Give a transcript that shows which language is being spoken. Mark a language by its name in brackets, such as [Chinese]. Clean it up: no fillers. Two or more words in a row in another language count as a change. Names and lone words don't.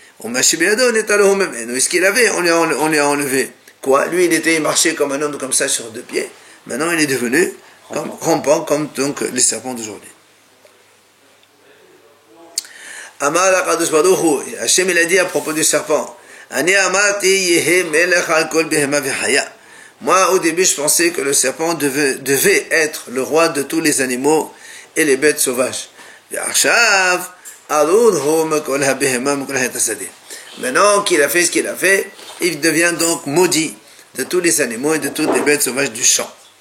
[French] Ce qu'il avait, on lui a enlevé. Quoi? Lui, il marchait comme un homme comme ça sur 2 pieds. Maintenant, il est devenu rampant, comme donc les serpents d'aujourd'hui. [Hebrew] אמר הקדוש ברוך הוא, [French] Hachem il a dit à propos du serpent, [Hebrew] אני אמרתי יהא מלך על כל בהמה וחיה. [French] Moi, au début, je pensais que le serpent devait être le roi de tous les animaux et les bêtes sauvages. Maintenant qu'il a fait ce qu'il a fait, il devient donc maudit de tous les animaux et de toutes les bêtes sauvages du champ.